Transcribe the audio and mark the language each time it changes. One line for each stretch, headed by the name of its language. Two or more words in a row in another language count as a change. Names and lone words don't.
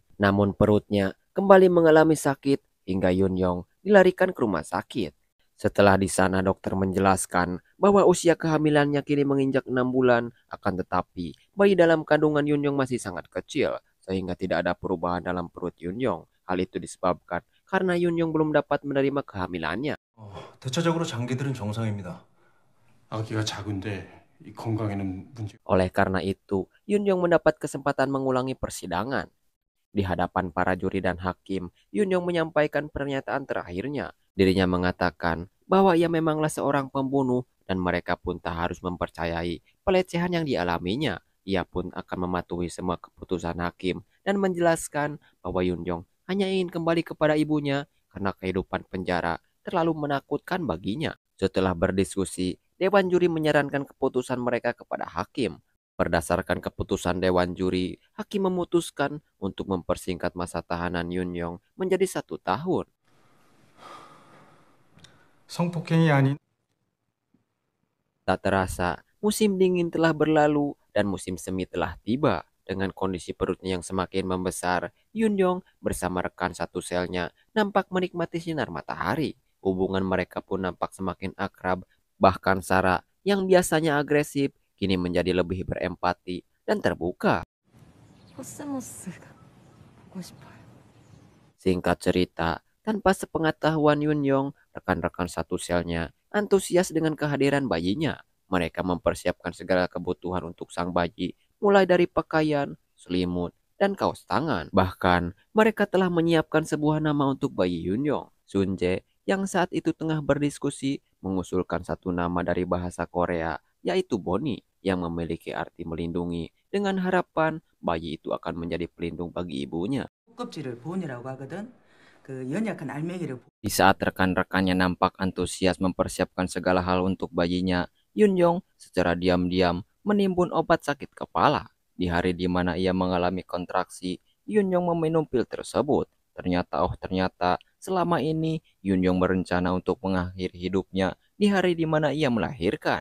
Indonesian: Namun perutnya kembali mengalami sakit hingga Yunyong dilarikan ke rumah sakit. Setelah di sana dokter menjelaskan bahwa usia kehamilannya kini menginjak 6 bulan, akan tetapi bayi dalam kandungan Yunyong masih sangat kecil sehingga tidak ada perubahan dalam perut Yunyong. Hal itu disebabkan karena Yunyong belum dapat menerima kehamilannya.
Korean: 대체적으로 장기들은 정상입니다. 아기가 작은데 이 건강에는 문제.
Indonesian: Oleh karena itu, Yunyong mendapat kesempatan mengulangi persidangan. Di hadapan para juri dan hakim, Yunyong menyampaikan pernyataan terakhirnya. Dirinya mengatakan bahwa ia memanglah seorang pembunuh dan mereka pun tak harus mempercayai pelecehan yang dialaminya. Ia pun akan mematuhi semua keputusan hakim dan menjelaskan bahwa Yunyong hanya ingin kembali kepada ibunya karena kehidupan penjara terlalu menakutkan baginya. Setelah berdiskusi, Dewan Juri menyarankan keputusan mereka kepada hakim. Berdasarkan keputusan Dewan Juri, hakim memutuskan untuk mempersingkat masa tahanan Yunyong menjadi 1 tahun.
Korean: 성폭행이 아닌
Indonesian: Tak terasa, musim dingin telah berlalu dan musim semi telah tiba. Dengan kondisi perutnya yang semakin membesar, Yunyong bersama rekan satu selnya nampak menikmati sinar matahari. Hubungan mereka pun nampak semakin akrab. Bahkan Sarah yang biasanya agresif kini menjadi lebih berempati dan terbuka.
Korean: 코스모스가 보고 싶어요.
Indonesian: Singkat cerita, tanpa sepengetahuan Yunyong, rekan-rekan satu selnya antusias dengan kehadiran bayinya. Mereka mempersiapkan segala kebutuhan untuk sang bayi, mulai dari pakaian, selimut, dan kaos tangan. Bahkan, mereka telah menyiapkan sebuah nama untuk bayi Yunyong. Sunjae yang saat itu tengah berdiskusi mengusulkan satu nama dari bahasa Korea, yaitu Bonnie, yang memiliki arti melindungi, dengan harapan bayi itu akan menjadi pelindung bagi ibunya.
Korean: 껍질을 본이라고 하거든. 그 연약한 알맹이를
Indonesian: Di saat rekan-rekannya nampak antusias mempersiapkan segala hal untuk bayinya, Yunyong secara diam-diam menimbun obat sakit kepala. Di hari di mana ia mengalami kontraksi, Yunyong meminum pil tersebut. Ternyata selama ini Yunyong berencana untuk mengakhiri hidupnya di hari di mana ia melahirkan.